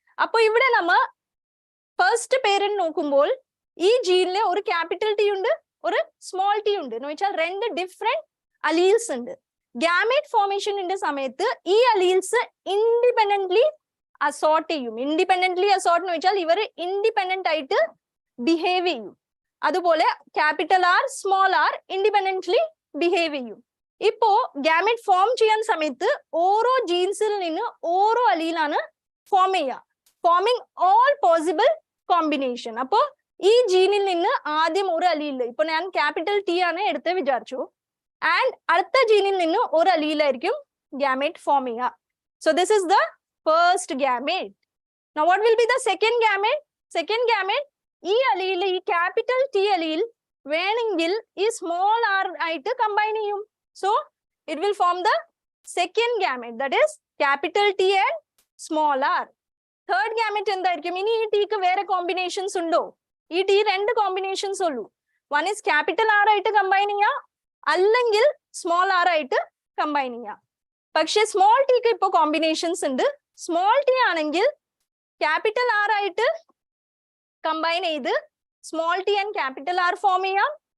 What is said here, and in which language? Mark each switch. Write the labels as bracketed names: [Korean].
[Malayalam] Appo ivide nama first parent nokumbol ee gene le oru capital T undu, oru small t undu nu vechal rendu different alleles undu. Gamete formation inde samayathu ee alleles independently assort ചെയ്യും. Independently assort nu vechal ivar independent ആയിട്ട് behave ചെയ്യും. അതുപോലെ capital R small r independently behave ചെയ്യും. ഇപ്പോ gamete form ചെയ്യാൻ സമയത്ത് ഓരോ ജീൻസിൽ നിന്ന് ഓരോ അലീലാണ് ഫോം ചെയ്യുക, [English] forming all possible combination. [Malayalam] അപ്പോ ഈ ജീനിൽ നിന്ന് ആദ്യം ഒരു അലീൽ, ഇപ്പൊ ഞാൻ capital T ആണ് എടുത്ത് വിചാരിച്ചു, and അടുത്ത ജീനിൽ നിന്ന് ഒരു അലീലായിരിക്കും gamete form ചെയ്യുക. [English] So this is the first gamete. Now what will be the second gamete? [Malayalam] Second gamete, ഈ അലീൽ, ഈ capital T അലീൽ വേണമെങ്കിൽ ഈ small r ആയിട്ട് combine ചെയ്യും. [English] So it will form the second gamete, that is capital T and small r. [Malayalam] Third gamete എന്തായിരിക്കും? ഇനി ഈ t ക്ക് വേറെ combinations ഉണ്ടോ? ഈ t രണ്ട് combinations ഉള്ളൂ. One is capital R ആയിട്ട് combine ചെയ്യുക, അല്ലെങ്കിൽ small r ആയിട്ട് combine ചെയ്യുക. പക്ഷേ small t ക്ക് ഇപ്പോൾ combinations ഉണ്ട്. Small t ആണെങ്കിൽ capital R ആയിട്ട് combine ചെയ്ത് small t and capital R form ചെയ്യാം.